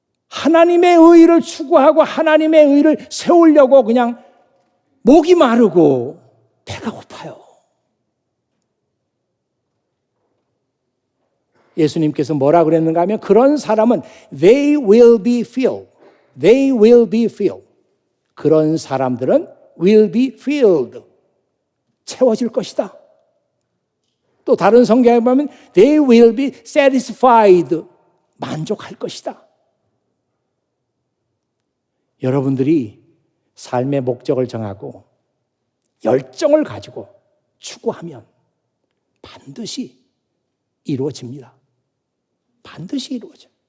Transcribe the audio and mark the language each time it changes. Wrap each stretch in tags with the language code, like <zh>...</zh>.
<ko>하나님의 의를 추구하고 하나님의 의를 세우려고 그냥 목이 마르고 배가 고파요. 예수님께서 뭐라 그랬는가 하면 그런 사람은</ko> <en>they will be filled. They will be filled.</en> <ko>그런 사람들은</ko> <en>will be filled.</en> <ko>채워질 것이다. 또 다른 성경에 보면</ko> <en>they will be satisfied.</en> <ko>만족할 것이다. 여러분들이 삶의 목적을 정하고 열정을 가지고 추구하면 반드시 이루어집니다. 반드시 이루어져.</ko>